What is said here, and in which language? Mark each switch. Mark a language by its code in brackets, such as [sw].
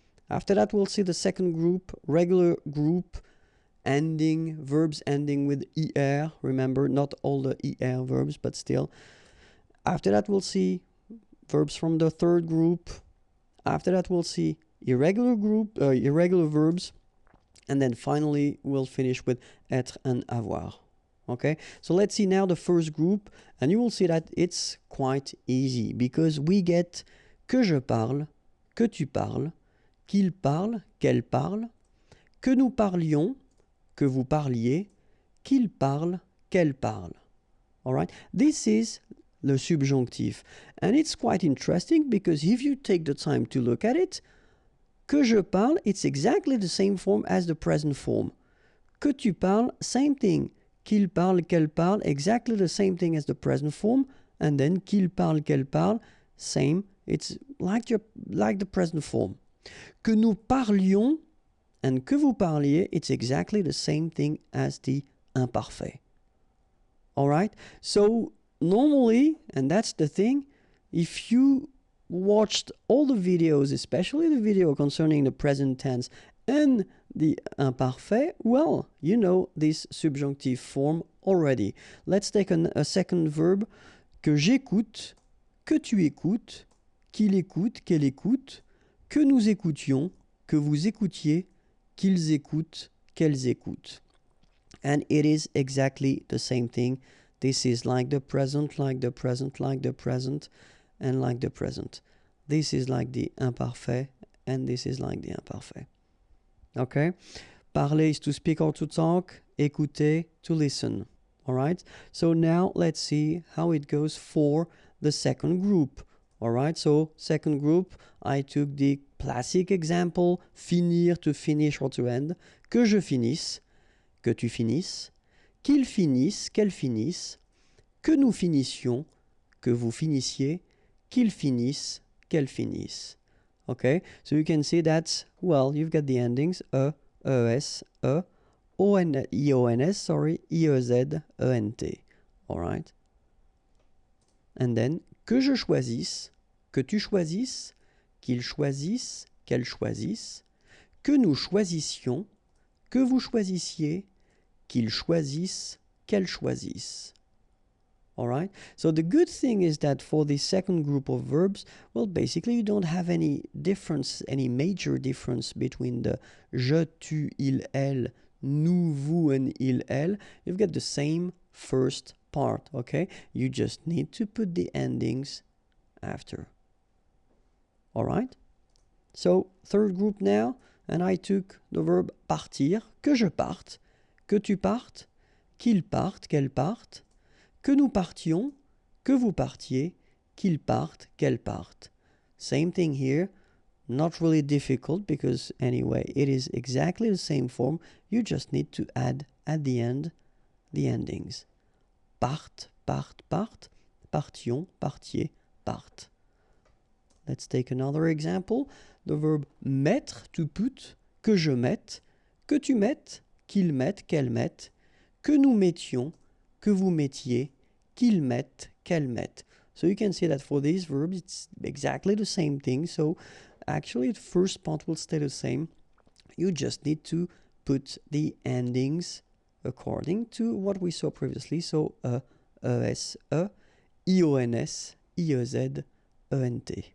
[en] After that, we'll see the second group, regular group verbs ending with er. Remember, not all the er verbs, but still. After that, we'll see verbs from the third group. After that, we'll see irregular verbs. And then finally, we'll finish with être and avoir. Okay, so let's see now the first group, and you will see that it's quite easy because we get [fr] que je parle, que tu parles, qu'il parle, qu'elle parle, que nous parlions, que vous parliez, qu'il parle, qu'elle parle. [en] All right, this is the subjunctive, and it's quite interesting because if you take the time to look at it, [fr] que je parle, [en] it's exactly the same form as the present form. [fr] Que tu parles, [en] same thing. [fr] Qu'il parle, qu'elle parle, [en] exactly the same thing as the present form. And then [fr] qu'il parle, qu'elle parle, [en] same. It's like the present form. [fr] Que nous parlions [en] and [fr] que vous parliez, [en] it's exactly the same thing as the imparfait. Alright? So normally, and that's the thing, if you watched all the videos, especially the video concerning the present tense and the imparfait, well, you know this subjunctive form already. Let's take a second verb. [fr] Que j'écoute, que tu écoutes, qu'il écoute, qu'elle écoute, que nous écoutions, que vous écoutiez, qu'ils écoutent, qu'elles écoutent. [en] And it is exactly the same thing. This is like the present, like the present, like the present, and like the present. This is like the imparfait, and this is like the imparfait. Okay? Parler is to speak or to talk. Écouter, to listen. Alright? So now let's see how it goes for the second group. Alright? So second group, I took the classic example, finir, to finish or to end. [fr] Que je finisse, que tu finisses, qu'il finisse, qu'elle finisse, que nous finissions, que vous finissiez, qu'il finisse, qu'elle finisse. [en] Okay, so you can see that, well, you've got the endings es, ions, sorry, iez, ent. Alright? And then, [fr] que je choisisse, que tu choisisses, qu'il choisisse, qu'elle choisisse, que nous choisissions, que vous choisissiez, qu'ils choisissent, qu'elles choisissent. [en] Alright? So the good thing is that for the second group of verbs, well, basically you don't have any difference, any major difference between the je, tu, il, elle, nous, vous, and il, elle. You've got the same first part, okay? You just need to put the endings after. Alright? So, third group now, and I took the verb partir, [fr] que je parte, que tu partes, qu'il parte, qu'elle parte, que nous partions, que vous partiez, qu'ils partent, qu'elles partent. [en] Same thing here, not really difficult because anyway, it is exactly the same form. You just need to add at the end the endings. [fr] Part, part, part, partions, partiez, part. [en] Let's take another example. The verb mettre, to put, [fr] que je mette, que tu mettes, qu'ils mettent, qu'elles mettent, que nous mettions, que vous mettiez, qu'ils mettent, qu'elles mettent. [en] So you can see that for these verbs, it's exactly the same thing. So actually, the first part will stay the same. You just need to put the endings according to what we saw previously. So es, ions, iez, ent.